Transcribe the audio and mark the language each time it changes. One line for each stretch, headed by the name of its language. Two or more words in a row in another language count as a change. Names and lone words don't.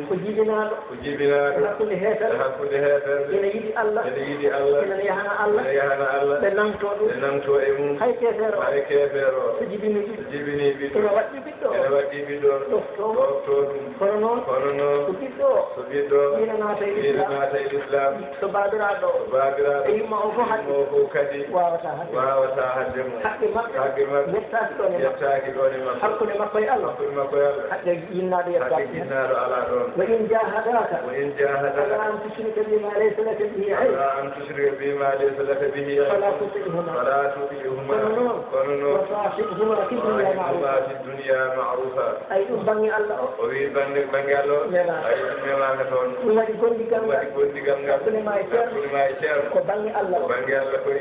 Fula: ko jibinaɗo hakkude heetere ene yiɗi Allah ene yahana Allah ɓe nangto e mum hay kefeero so jibini ɓiɗɗo ene waɗɗi ɓiɗɗo ɗofto ɗum kono noon so ɓiɗɗo ina naata e l'islam so babiraɗo e yumma o fof kadi wawata hadde mum haqqe maɓɓe yettaki ɗon e makko hakkude makko e Allah haqqe yinnaɗo yettaki ala ɗon
Arabic: وإن جاهداك على أن تشرك بما ليس لك به فلا تطعهما
Fula: kono noon
Arabic: وصاحبهما في الدنيا معروفا
Fula: ay ɗum bange Allah o wi bange Allah o ay memaka toon ɗum waɗi gondigal ngal hakkude ma e ceerno ko bange Allah koy